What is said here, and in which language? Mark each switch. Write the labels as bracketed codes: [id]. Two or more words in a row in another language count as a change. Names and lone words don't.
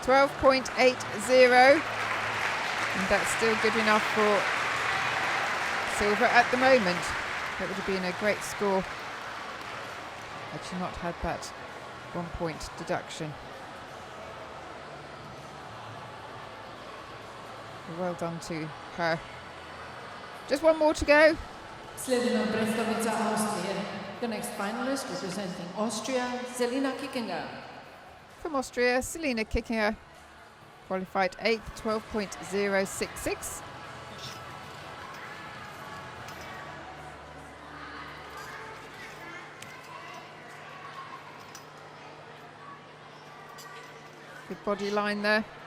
[en] 12.80, and that's still good enough for silver at the moment. That would have been a great score had she not had that 1 point deduction. Well done to her. Just one more to go. [hr] Slijedi predstavnica Austrije. [en] The next finalist representing Austria, Selina Kickinger. From Austria, Selina Kickinger qualified 8th, 12.066. Good body line there.